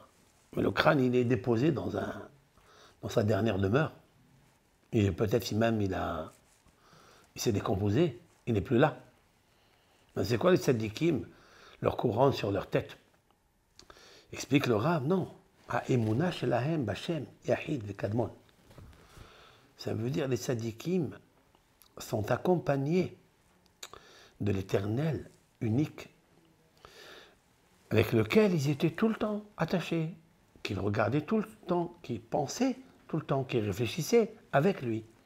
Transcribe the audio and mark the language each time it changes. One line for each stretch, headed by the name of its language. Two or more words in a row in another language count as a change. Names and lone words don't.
French: Mais le crâne, il est déposé dans sa dernière demeure. Et peut-être si même il s'est décomposé, il n'est plus là. Mais c'est quoi les tzadikim? Leur couronne sur leur tête. Explique le Rav, non.
Hebrew: Ha'emuna shelahem b'Hashem yahid v'kadmon.
French: Ça veut dire les tzadikim sont accompagnés de l'Éternel unique, avec lequel ils étaient tout le temps attachés, qu'ils regardaient tout le temps, qu'ils pensaient tout le temps, qu'ils réfléchissaient avec lui.